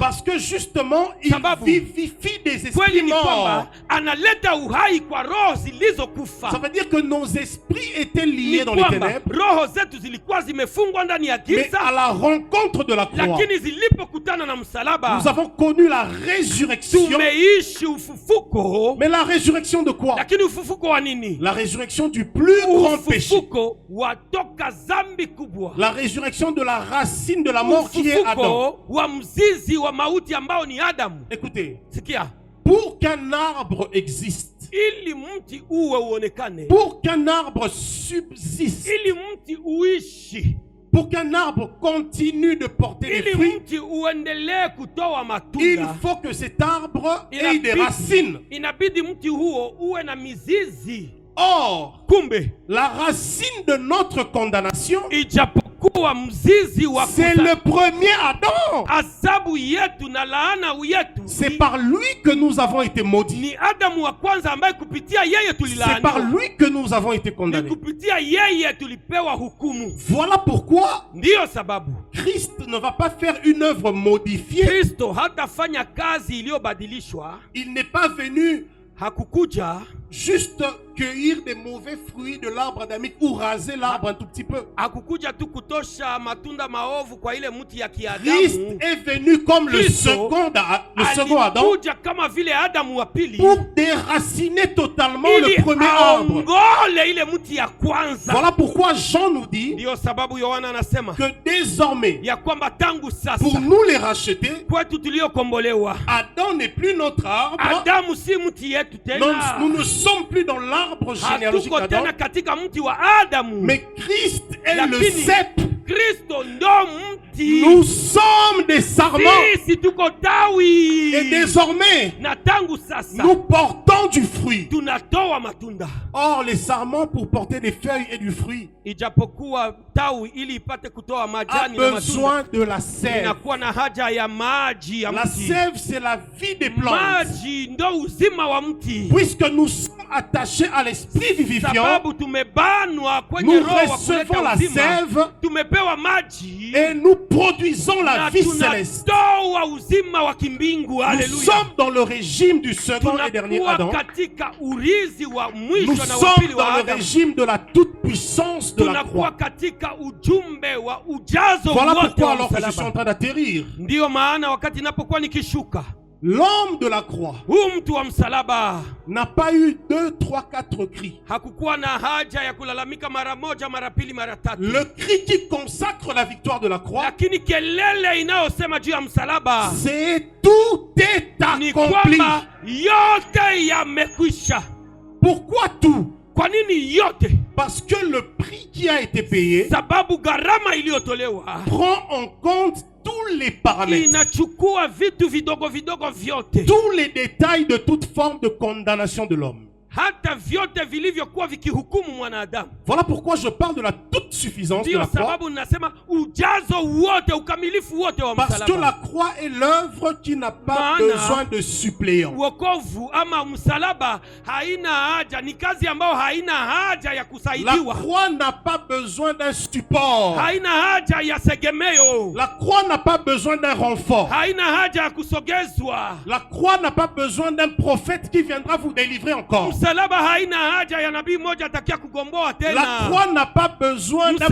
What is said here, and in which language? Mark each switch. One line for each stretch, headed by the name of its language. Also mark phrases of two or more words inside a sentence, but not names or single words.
French: parce que justement il
Swahili: Sababu,
French: vivifie des esprits
Swahili: kweli ni
French: morts.
Swahili: kwamba analeta uhai kwa roho zilizokufa.
French: Ça veut dire que nos esprits étaient
Swahili: Ni
French: liés dans les
Swahili: kwamba
French: ténèbres,
Swahili: roho zetu zilikuwa zimefungwa ndani ya
French: mais à
Swahili: giza,
French: la rencontre de la croix,
Swahili: lakini zilipokutana na msalaba
French: nous avons connu la résurrection.
Swahili: tumeishi ufufuko.
French: Mais la résurrection de quoi?
Swahili: Lakini ufufuko wa nini?
French: La résurrection du plus grand péché.
Swahili: Ufufuko watoka zambi kubwa,
French: La résurrection de la racine de la mort qui est Adam.
Swahili: ufufuko wa mzizi wa mauti ambao ni Adamu.
French: Écoutez,
Swahili: Sikia,
French: pour qu'un arbre existe,
Swahili: ili mti uwe uonekane,
French: pour qu'un arbre subsiste,
Swahili: ili mti uishi,
French: pour qu'un arbre continue de porter des
Swahili: ili
French: fruits,
Swahili: mti uendelee kutoa
French: il
Swahili: matunda,
French: faut que cet arbre ait des racines.
Swahili: inabidi mti huo uwe na mizizi.
French: Or,
Swahili: Kumbe
French: la racine de notre condamnation,
Swahili: ijapokuwa mzizi wa
French: c'est le premier Adam.
Swahili: adhabu yetu na laana yetu
French: C'est par lui que nous avons été maudits.
Swahili: ni Adamu wa kwanza ambaye kupitia yeye
French: C'est par
Swahili: tulilaaniwa,
French: lui que nous avons été
Swahili: ni
French: condamnés.
Swahili: kupitia yeye tulipewa hukumu.
French: Voilà pourquoi
Swahili: Ndiyo sababu
French: Christ ne va pas faire une œuvre modifiée.
Swahili: Kristo hatafanya kazi iliyobadilishwa.
French: Il n'est pas venu
Swahili: Hakukuja
French: juste cueillir des mauvais fruits de l'arbre adamique ou raser l'arbre un tout petit peu.
Swahili: hakukuja tu kutosha matunda maovu kwa ile mti ya Christ kiadamu.
French: est venu comme le Kristo second Adam
Swahili: alikuja kama vile Adamu wa pili
French: pour déraciner totalement
Swahili: ili
French: le premier arbre.
Swahili: aongole ile mti ya kwanza.
French: Voilà pourquoi Jean nous dit
Swahili: Ndiyo sababu Yohana anasema
French: que désormais,
Swahili: ya kwamba tangu sasa
French: pour nous les racheter,
Swahili: kwetu tuliokombolewa,
French: Adam n'est plus notre arbre.
Swahili: Adamu si mti yetu
French: Non,
Swahili: tena.
French: nous ne sommes plus dans l'arbre généalogique
Swahili: Hatuko
French: d'Adam,
Swahili: tena katika mti wa Adamu,
French: mais Christ est le
Swahili: lakini
French: cep.
Swahili: Kristo ndo mti.
French: Nous sommes des sarments.
Swahili: Sisi tuko tawi,
French: Et désormais,
Swahili: na tangu sasa
French: nous portons du fruit.
Swahili: tunatoa matunda.
French: Or, les sarments, pour porter des feuilles et du fruit,
Swahili: Ijapokuwa tawi ili ipate kutoa
French: a
Swahili: majani na matunda
French: besoin de la sève.
Swahili: inakuwa na haja ya maji ya
French: La
Swahili: mti.
French: sève, c'est la vie des plantes.
Swahili: Maji ndo uzima wa mti.
French: Puisque nous sommes attachés à l'esprit vivifiant,
Swahili: Sababu tumebanwa kwenye
French: nous
Swahili: roho wa
French: recevons
Swahili: kuleta
French: la
Swahili: uzima.
French: sève
Swahili: Tumepewa maji
French: et nous produisons la
Swahili: na
French: vie céleste. tunatoa uzima wa kimbingu. Nous Haleluya. sommes dans le régime du second et dernier
Swahili: Tunakuwa Adam. katika urizi wa
French: Nous
Swahili: mwisho na wa
French: sommes
Swahili: pili wa
French: dans le
Swahili: Adamu.
French: régime de la toute-puissance de la
Swahili: Tunakuwa
French: croix.
Swahili: katika ujumbe wa ujazo
French: Voilà
Swahili: wote
French: pourquoi
Swahili: wa
French: alors que je suis en
Swahili: msalaba.
French: train d'atterrir,
Swahili: Ndiyo maana wakati inapokuwa nikishuka,
French: l'homme de la croix
Swahili: huu mtu wa msalaba
French: n'a pas eu 2, 3, 4 cris.
Swahili: hakukuwa na haja ya kulalamika mara moja, mara pili, mara tatu.
French: Le cri qui consacre la victoire de la croix,
Swahili: Lakini kelele inayosema juu ya msalaba
French: c'est tout est
Swahili: ni
French: accompli.
Swahili: kwamba yote yamekwisha.
French: Pourquoi tout?
Swahili: Kwa nini yote?
French: Parce que le prix qui a été payé
Swahili: Sababu gharama iliyotolewa
French: prend en compte tous les paramètres,
Swahili: inachukua vitu vidogo vidogo vyote,
French: tous les détails de toute forme de condamnation de l'homme.
Swahili: hata vyote vilivyokuwa vikihukumu mwanadamu.
French: Voilà pourquoi je parle de la toute suffisance de
Swahili: Ndiyo
French: la croix.
Swahili: sababu ninasema ujazo wote, ukamilifu wote wa
French: Parce que la
Swahili: msalaba.
French: croix est l'œuvre qui n'a pas
Swahili: Maana
French: besoin de suppléants.
Swahili: Wokovu ama msalaba haina haja, ni kazi ambayo haina haja ya
French: La
Swahili: kusaidiwa,
French: croix n'a pas besoin d'un support.
Swahili: haina haja ya segemeo,
French: La croix n'a pas besoin d'un renfort.
Swahili: haina haja ya kusogezwa.
French: La croix n'a pas besoin d'un prophète qui viendra vous délivrer encore.
Swahili: Msalaba haina haja ya nabii mmoja atakia kugomboa
French: La
Swahili: tena.
French: croix n'a pas besoin d'un